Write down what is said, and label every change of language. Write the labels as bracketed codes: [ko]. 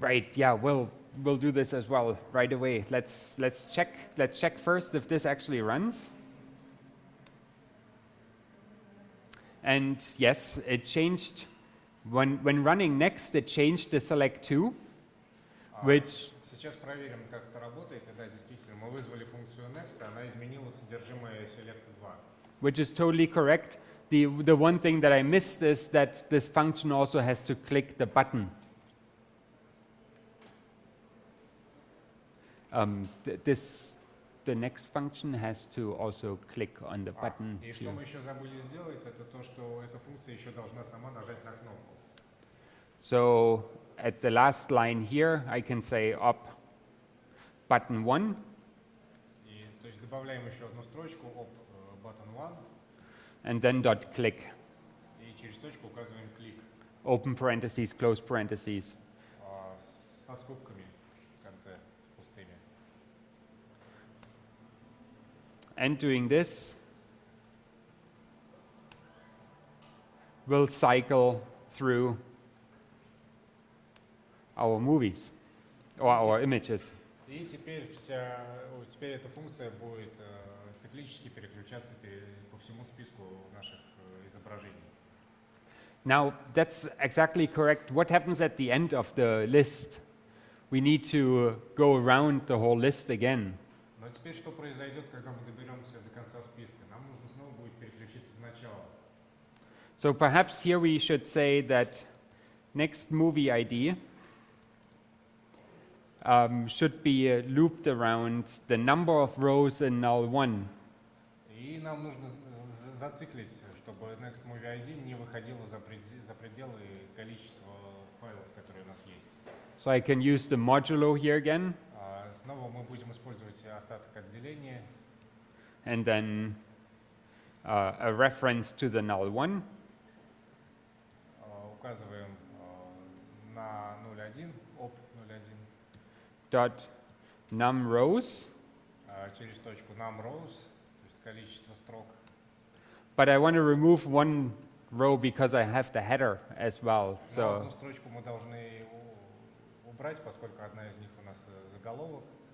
[en] right, yeah, we'll do this as well right away. Let's check first if this actually runs. And yes, it changed when running next. It changed the select 2, which [ru] Сейчас проверим, как это работает. И да, действительно, мы вызвали функцию next, и она изменила содержимое select 2. [en] which is totally correct. The one thing that I missed is that this function also has to click the button. The the next function has to also click on the button. [ru] И что мы еще забыли сделать, это то, что эта функция еще должна сама нажать на кнопку. [en] So at the last line here, I can say up button 1. [ru] И, то есть добавляем еще одну строчку op button 1. [en] And then dot click. [ru] И через точку указываем клик. [en] Open parentheses, close parentheses. [ru] Со скобками в конце, пустыми. [en] And doing this will cycle through our movies or our images. [ru] И теперь эта функция будет циклически переключаться по всему списку наших изображений. [en] Now, that's exactly correct. What happens at the end of the list? We need to go around the whole list again. [ru] Но теперь что произойдет, когда мы доберемся до конца списка? Нам нужно снова будет переключиться сначала. [en] So perhaps here we should say that next movie ID should be looped around the number of rows in null 1. [ru] И нам нужно зациклить, чтобы Next Movie ID не выходило за пределы количества файлов, которые у нас есть. [en] So I can use the modulo here again. [ru] Снова мы будем использовать остаток отделения. [en] And then a reference to the null 1. [ru] Указываем на 0.1, op 0.1. [en] Dot num rows. [ru] Через точку num rows, то есть количество строк. [en] But I want to remove one row because I have the header as well. [ru] Но [en] So [ru] одну строчку мы должны убрать, поскольку одна из них у нас заголовок.